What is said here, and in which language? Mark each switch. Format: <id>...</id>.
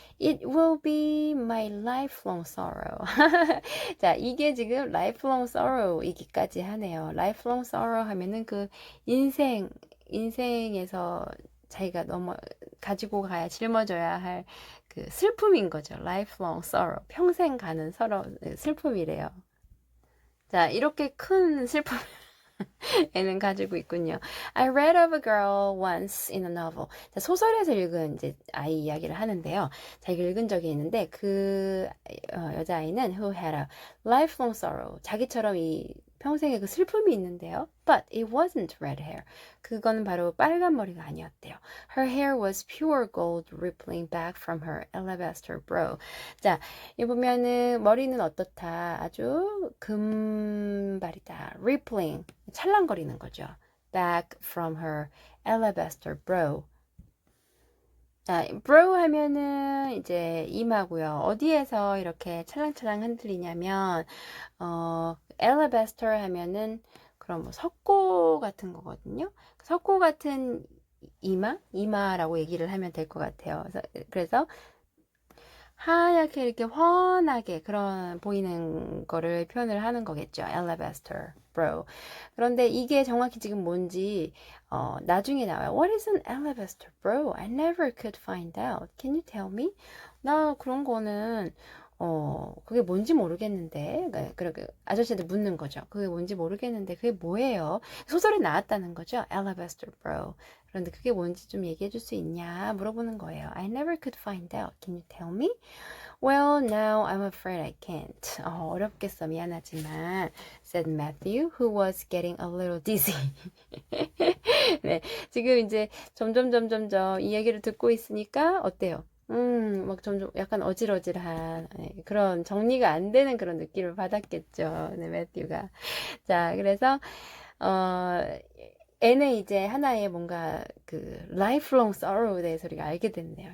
<en>It will be my lifelong sorrow.</en> <ko>자, 이게 지금 lifelong sorrow이기까지 하네요. lifelong sorrow 하면은 그 인생에서 자기가 너무 가지고 가야 짊어져야 할 그 슬픔인 거죠. lifelong sorrow. 평생 가는 슬픔이래요. 자, 이렇게 큰 슬픔 애는 가지고 있군요.</ko> <en>I read of a girl once in a novel.</en> <ko>자, 소설에서 읽은 이제 아이 이야기를 하는데요. 자, 이걸 읽은 적이 있는데 그 여자아이는</ko> <en>who had a lifelong sorrow.</en> <ko>자기처럼 이 평생에 그 슬픔이 있는데요.</ko> <en>But it wasn't red hair.</en> <ko>그건 바로 빨간 머리가 아니었대요.</ko> <en>Her hair was pure gold rippling back from her alabaster brow.</en> <ko>자, 이 보면은 머리는 어떻다. 아주 금발이다. rippling. 찰랑거리는 거죠.</ko> <en>Back from her alabaster brow.</en> <ko>자, brow 하면은 이제 이마고요. 어디에서 이렇게 찰랑찰랑 흔들리냐면 alabaster 하면은 그럼 뭐 석고 같은 거거든요. 석고 같은 이마라고 얘기를 하면 될 것 같아요. 그래서 하얗게 이렇게 환하게 그런 보이는 거를 표현을 하는 거겠죠.</ko> <en>alabaster brow.</en> <ko>그런데 이게 정확히 지금 뭔지 나중에 나와요.</ko> <en>What is an alabaster brow? I never could find out. Can you tell me?</en> <ko>나 그런 거는 그게 뭔지 모르겠는데. 그러니까 아저씨한테 묻는 거죠. 그게 뭔지 모르겠는데 그게 뭐예요? 소설에 나왔다는 거죠. alabaster brow. 그런데 그게 뭔지 좀 얘기해 줄 수 있냐 물어보는 거예요.</ko> <en>I never could find out. Can you tell me? Well, now I'm afraid I can't.</en> <ko>어렵겠어. 미안하지만</ko> <en>said Matthew, who was getting a little dizzy.</en> <ko>네, 지금 이제 점점 이 얘기를 듣고 있으니까 어때요? 막 점점 약간 어질어질한 그런 정리가 안 되는 그런 느낌을 받았겠죠. 네, 매튜가. 자, 그래서 어, 애는 이제 하나의 뭔가 그 lifelong sorrow에 대해서 우리가 알게 됐네요.</ko>